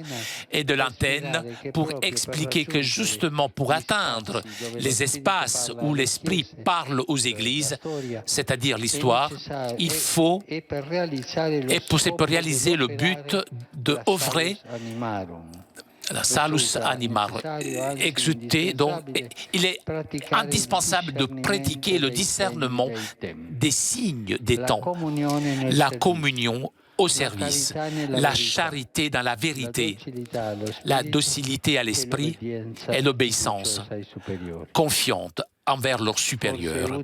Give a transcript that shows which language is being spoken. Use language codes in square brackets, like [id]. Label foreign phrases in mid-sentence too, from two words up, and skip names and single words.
[fr] et de l'antenne, pour expliquer que justement pour atteindre les espaces où l'Esprit parle aux églises, c'est-à-dire l'histoire, il faut, et pour réaliser le but de œuvrer, la [la] salus animarum, [fr] exulter, donc il est indispensable de pratiquer le discernement des signes des temps, la communion au service, la charité dans la vérité, la docilité à l'esprit et l'obéissance confiante envers leurs supérieurs.